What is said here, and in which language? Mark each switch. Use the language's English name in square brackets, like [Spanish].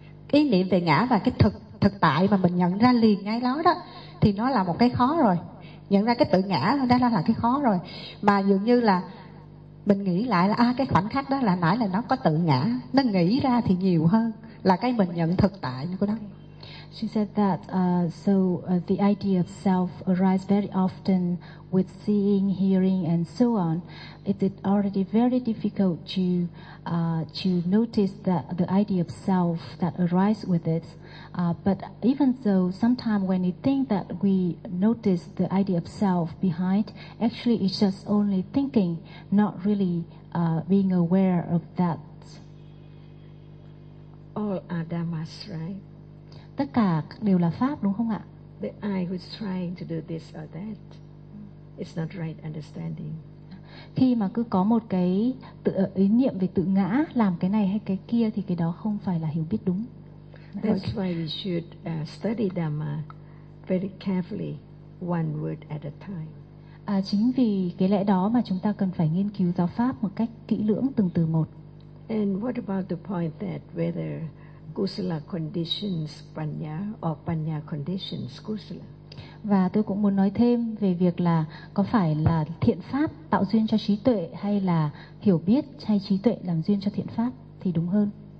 [Vietnamese] ý niệm về ngã và cái thực tại mà mình nhận ra liền ngay đó thì nó là một cái khó rồi. Nhận ra cái tự ngã đó là cái khó rồi, mà dường như là mình nghĩ lại là cái khoảnh khắc đó là nãy là nó có tự ngã, nó nghĩ ra thì nhiều hơn là cái mình nhận thực tại của nó. [English] She said that the idea of self arises very often with seeing, hearing, and so on. It is already very difficult to notice that the idea of self that arises with it. But even so, sometimes when we think that we notice the idea of self behind, actually it's just only thinking, not really being aware of that. All are dhammas, right? [Vietnamese] Tất cả đều là pháp đúng không ạ? [English] The I who's trying to do this or that, it's not right understanding. [Vietnamese] Khi mà cứ có một cái ý niệm về tự ngã, làm cái này hay cái kia thì cái đó không phải là hiểu biết đúng. [English] That's why we should study Dhamma very carefully, one word at a time. [Vietnamese] Chính vì cái lẽ đó mà chúng ta cần phải nghiên cứu giáo pháp một cách kỹ lưỡng từng từ một. [English] And what about the point that whether kusala conditions panya or panya conditions kusala? [Vietnamese] Và tôi cũng muốn nói thêm về việc là có phải là thiện pháp tạo duyên cho trí tuệ hay là hiểu biết hay trí tuệ làm duyên cho thiện pháp thì đúng hơn.